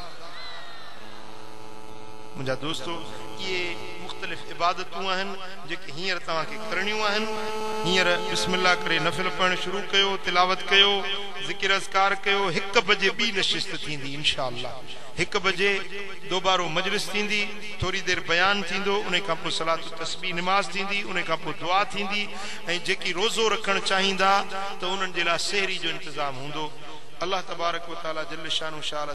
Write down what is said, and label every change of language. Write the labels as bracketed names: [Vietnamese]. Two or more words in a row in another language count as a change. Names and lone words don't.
[Sindhi] मुंहिंजा दोस्तो ये मुख्तलिफ इबादतूं आहिनि जेके हींअर तव्हांखे करणियूं आहिनि हींअर बिस्मिल्लाह करे नफ़िल पढ़णु शुरू कयो तिलावत कयो ज़िक्र अज़कार कयो 1 बजे ॿी नशिस्त थींदी इंशाअल्लाह 1 बजे दोबारो मजलिस थींदी थोड़ी देर बयान थींदो उन खां पोइ सलात तस्बीह नमाज थींदी उन खां पोइ दुआ थींदी ऐं जेकी रोज़ो रखणु चाहींदा त उन्हनि जे लाइ सहरी जो इंतज़ाम हूंदो अल्लाह [Arabic] تبارك وتعالى جل شأنه [Sindhi] शाह